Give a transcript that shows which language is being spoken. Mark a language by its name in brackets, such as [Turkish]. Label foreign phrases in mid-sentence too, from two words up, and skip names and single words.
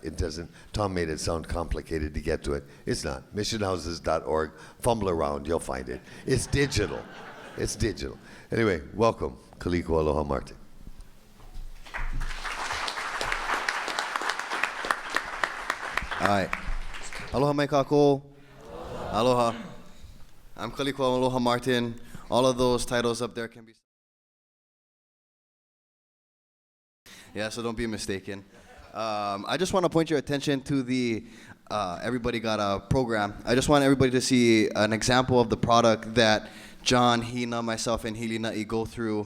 [English] Tom made it sound complicated to get to it. It's not. Missionhouses.org, fumble around, you'll find it. It's digital. It's digital. Anyway, welcome. Kaliko Aloha Martin. All right. [Hawaiian] Aloha mai kako. Aloha. [English] I'm Kaliko Aloha Martin. All of those titles up there can be... Yeah, so don't be mistaken. I just want to point your attention to the everybody got a program. I just want everybody to see an example of the product that John, Hina, myself, and Hilina'i go through.